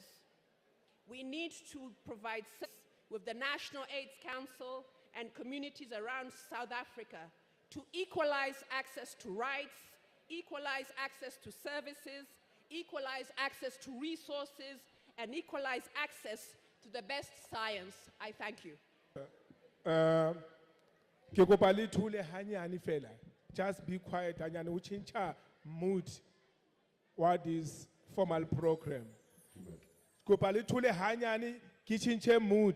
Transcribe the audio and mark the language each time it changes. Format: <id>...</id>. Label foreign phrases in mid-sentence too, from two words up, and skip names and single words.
<en>We need to provide with the National AIDS Council and communities around South Africa to equalize access to rights, equalize access to services, equalize access to resources, and equalize access to the best science. I thank you.</en> <st>Ke kopa le thole hanyane fela.</st> <en>Just be quiet hanyane o change mood. What is formal program?</en> <st>Kopa le thole hanyane ke</st> <en>change mood.</en>